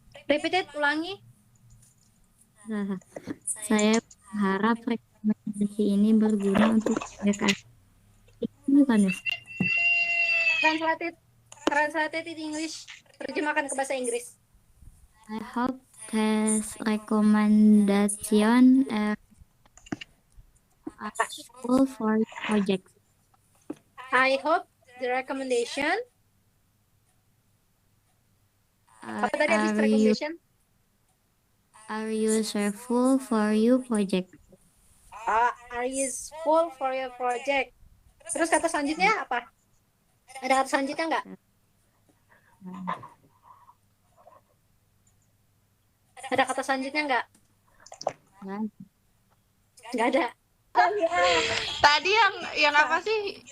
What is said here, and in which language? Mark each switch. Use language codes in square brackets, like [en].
[en] Repeat it, [id] ulangi. Saya berharap rekomendasi ini berguna untuk mereka. Bukan, Miss. [en] Translated in English. [id] Terjemahkan ke bahasa Inggris. [en] I hope this recommendation are useful for your project. I hope the recommendation. [id] Apa tadi habis recommendation? [en] Are useful for your project? Are useful for your project. [id] Terus kata selanjutnya apa? Ada kata selanjutnya nggak? Ada kata selanjutnya nggak? Nah, Nggak ada. Tadi yang apa sih?